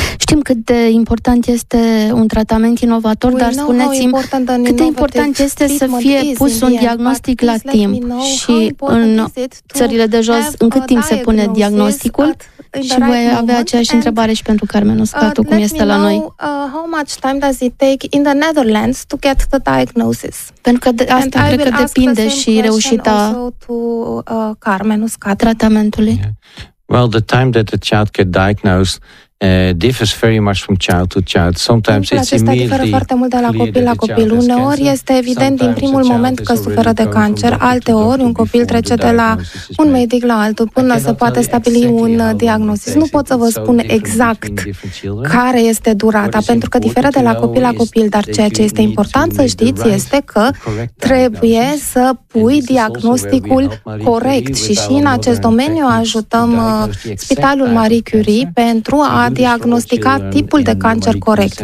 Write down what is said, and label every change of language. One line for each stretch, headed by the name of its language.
Romanian: Știm cât de important este un tratament inovator, dar spuneți-mi cât de important este să fie pus un diagnostic la timp și în țările de jos în cât timp se pune diagnosticul? Și voi avea aceeași întrebare și pentru Carmen Uscatu, cum este la noi.
English: How much time does it take in the Netherlands to get the diagnosis?
Romanian: Pentru că asta cred că depinde și reușita Carmen Uscatu tratamentului. Yeah.
English: Well, the time that the child get diagnosed differs very much from child to child. Sometimes it's immediately.
Romanian: Acesta diferă foarte mult de la copil la copil. Uneori este evident din primul moment că suferă de cancer, alteori un copil trece de la un medic la altul până se poate stabili un diagnostic. Nu pot să vă spun exact care este durata, pentru că diferă de la copil la copil, dar ceea ce este important să știți este că trebuie să pui diagnosticul corect și în acest domeniu ajutăm Spitalul Marie Curie pentru a diagnostica tipul de cancer corect.